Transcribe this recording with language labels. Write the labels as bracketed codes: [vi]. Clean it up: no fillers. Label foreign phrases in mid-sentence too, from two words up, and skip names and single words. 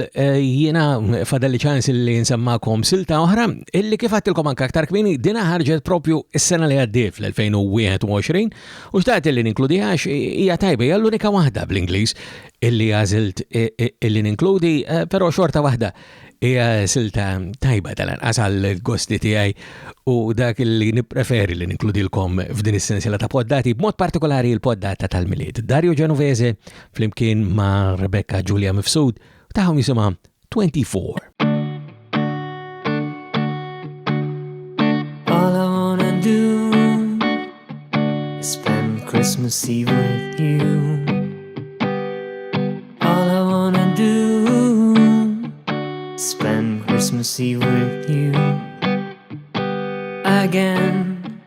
[mt] Jiena fadalli ċans li nsemmakom silta oħra illi kif għattilkom anke aktar kmieni dina ħarġet propju s-sena li għaddiet fl-2021 u xtaqt illi ninkludiha hija tajba, hija l-unika waħda bl-Ingliż illi għażilt illi ninkludi, però xorta waħda hija silta tajba tal-anqas għall-gosti tiegħi u dak li nippreferi li ninkludilkom f'din is-sensiela ta' poddati, b'mod partikolari l-poddata tal-miliet. Dario Genovese flimkien ma' Rebecca Giulia Mifsud taħom jisimha 24. [en] All I wanna do is spend Christmas Eve with you. All I wanna do is spend Christmas Eve with you again.